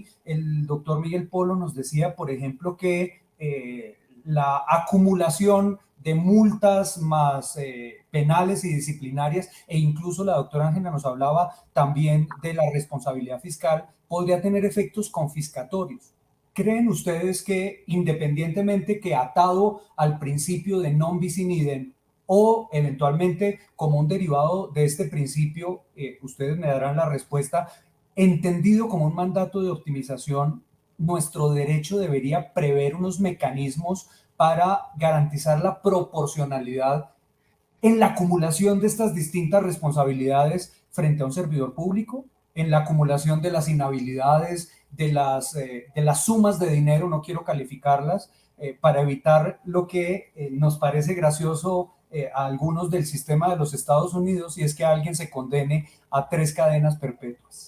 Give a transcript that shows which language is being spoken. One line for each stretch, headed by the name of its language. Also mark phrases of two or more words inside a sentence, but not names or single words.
Spanish: El doctor Miguel Polo nos decía, por ejemplo, que la acumulación de multas más penales y disciplinarias, e incluso la doctora Ángela nos hablaba también de la responsabilidad fiscal, podría tener efectos confiscatorios. ¿Creen ustedes que, independientemente que atado al principio de
Latin: non bis in idem
Spanish: o eventualmente como un derivado de este principio, ustedes me darán la respuesta, entendido como un mandato de optimización, nuestro derecho debería prever unos mecanismos para garantizar la proporcionalidad en la acumulación de estas distintas responsabilidades frente a un servidor público, en la acumulación de las inhabilidades, de las sumas de dinero, no quiero calificarlas, para evitar lo que nos parece gracioso a algunos del sistema de los Estados Unidos, y es que alguien se condene a 3 cadenas perpetuas.